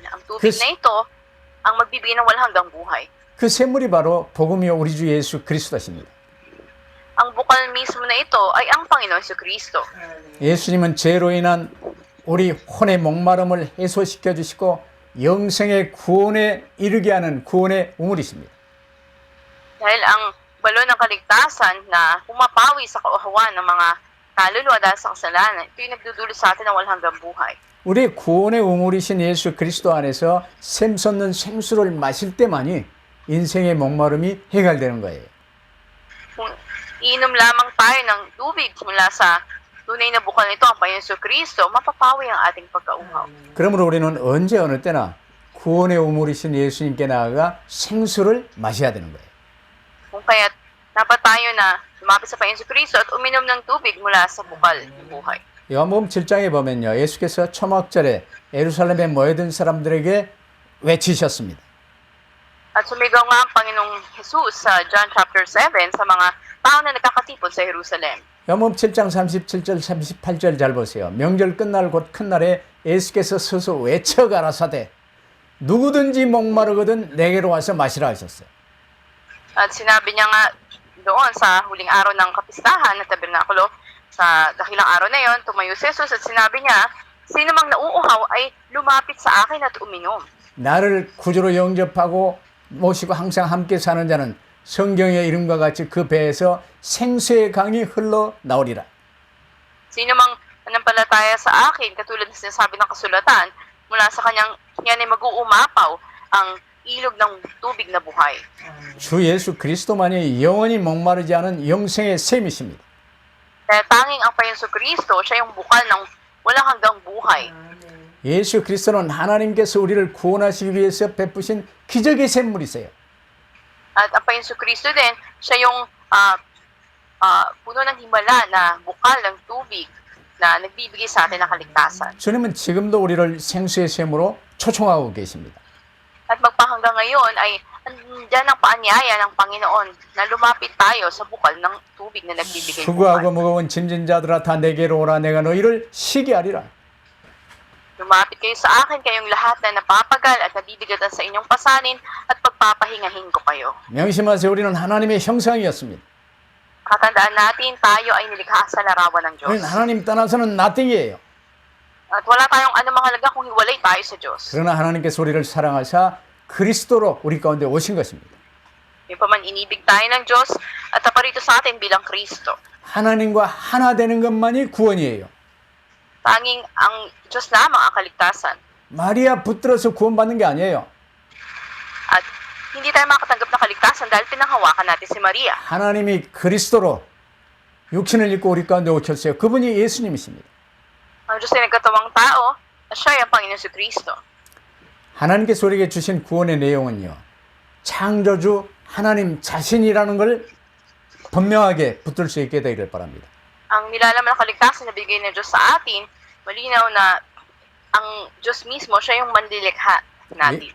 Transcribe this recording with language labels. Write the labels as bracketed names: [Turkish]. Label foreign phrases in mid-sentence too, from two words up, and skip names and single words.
[Filipino] Ang tubig na ito ang magbibigay ng walang hanggang buhay. [Korean] 그 샘물이 바로 복음이요 우리 주 예수 그리스도십니다. [Filipino] Ang bukal mismo na ito ay ang Panginoon Kristo. [Korean] 예수님은 죄로 인한 우리 혼의 목마름을 해소시켜 주시고 영생의 구원에 이르게 하는 구원의 우물이십니다. [Filipino] Dahil ang balon ng kaligtasan na pumapawi sa kauhawan ng mga kaluluwa dahil sa kasalanan, ito yung nagdudulot sa atin ng walang hanggang buhay. [Korean] 우리 구원의 우물이신 예수 그리스도 안에서 샘솟는 생수를 마실 때만이 인생의 목마름이 해결되는 거예요. [Filipino] Kung iinom lamang tayo ng tubig mula sa tunay na bukal nito, ang Panginoon Kristo, mapapawi ang ating pagkauhaw. [Korean] 그러므로 우리는 언제 어느 때나 구원의 우물이신 예수님께 나아가 생수를 마셔야 되는 거예요. [Filipino] Kung kaya't dapat tayo na lumapit sa Panginoon Kristo at uminom ng tubig mula sa bukal ng buhay. [Korean] 요한복음 7장에 보면요. 예수께서 초막절에 예루살렘에 모여든 사람들에게 외치셨습니다. [Filipino] At sumigaw nga ang Panginoong Jesus sa John chapter 7 sa mga tao na nagkakatipon sa Jerusalem. [Korean] 요한복음 7장 37절 38절 잘 보세요. 명절 끝날 곧 큰 날에 예수께서 서서 외쳐 가라사대 누구든지 목마르거든 내게로 와서 마시라 하셨어요. [Filipino] At sinabi niya nga doon sa huling araw ng kapistahan ng tabernakulo, sa dakilang araw na yon, tumayo si Jesus at sinabi niya, sino mang nauuhaw ay lumapit sa akin at uminom. [Korean] 나를 구주로 영접하고 모시고 항상 함께 사는 자는 성경의 이름과 같이 그 배에서 생수의 강이 흘러 나오리라. [Filipino] Sino mang nanampalataya sa akin, katulad ng sinasabi ng kasulatan, mula sa kanyang yan ay mag-uumapaw ang ilog ng tubig na buhay. [Korean] 주 예수 그리스도만이 영원히 목마르지 않은 영생의 샘이십니다. [Filipino] Kaya tanging ang Panginoon Kristo, siya yung bukal ng walang hanggang buhay. [Korean] 예수 그리스도는 하나님께서 우리를 구원하시기 위해서 베푸신 기적의 샘물이세요. [Filipino] At ang Panginoon Kristo din, siya yung puno ng himala na bukal ng tubig na nagbibigay sa atin ng kaligtasan. [Korean] 주님은 지금도 우리를 생수의 샘으로 초청하고 계십니다. [Filipino] At magpahanggang ngayon ay andyan ang paanyaya ng Panginoon na lumapit tayo sa bukal ng tubig na nagbibigay [Korean] 수고하고 [Filipino] buhay. [Korean] 무거운 짐진 자들아 다 내게로 오라 내가 너희를 쉬게 하리라. [Filipino] Lumapit kayo sa akin, kayong lahat na napapagal at nabibigatan sa inyong pasanin at pagpapahingahin ko kayo. [Korean] 명심하세요. 우리는 하나님의 형상이었습니다. [Filipino] Katandaan natin, tayo ay nilikha sa larawan ng Diyos. [Korean] 우리는 하나님 떠나서는 nothing이에요. [Filipino] At wala tayong anumang halaga kung hiwalay tayo sa Diyos. [Korean] 그러나 하나님께서 우리를 사랑하사 그리스도로 우리 가운데 오신 것입니다. [Filipino] Yung paman inibig tayo ng Diyos at naparito sa atin bilang Kristo. [Korean] 하나님과 하나 되는 것만이 구원이에요. [Filipino] Tanging ang Diyos lamang ang kaligtasan. [Korean] 마리아 붙들어서 구원받는 게 아니에요. [Filipino] At hindi tayo makatanggap ng kaligtasan dahil pinanghawakan natin si Maria. [Korean] 하나님이 그리스도로 육신을 입고 우리 가운데 오셨어요. 그분이 예수님이십니다. [Filipino] Ang Diyos ay nagkatawang tao at siya ay ang Panginoon si Kristo. [Korean] 하나님께서 우리에게 주신 구원의 내용은요. 창조주 하나님 자신이라는 걸 분명하게 붙들 수 있게 되기를 바랍니다. [Filipino] Ang nilalaman ng kaligtasan na bigay ng Diyos sa atin, malinaw na ang Diyos mismo, siya yung manlilikha natin.